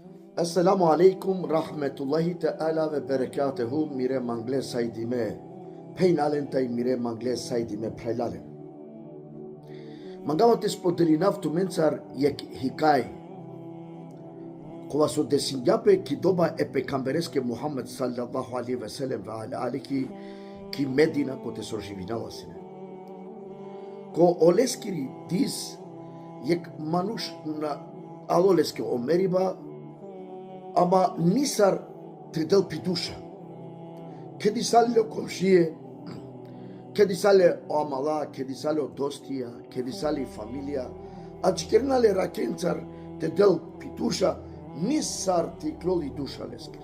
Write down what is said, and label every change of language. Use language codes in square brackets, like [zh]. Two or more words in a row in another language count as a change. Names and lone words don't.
[ar] السلام عليكم ورحمة الله تعالى وبركاته [rom] mire mangle saydime peynalen tay mire mangle saydime praylalen. Mangava te spodelinав tumencar yek hikaj kova su desinjape ki doba e pekambereske Muhammed [ar] صلى الله عليه وسلم وعلى آله [rom] ki Medina ko te sorživinala sine. Ko oleskiri dis yek manush na aloleske omeriba ama nisar tridel piduša. Kedi sale o komšije, kedi sale o amala, kedi sale o dostija, kedi sale familija, a čikernale rakencar tridel piduša, nisar ti kloli duša leskri.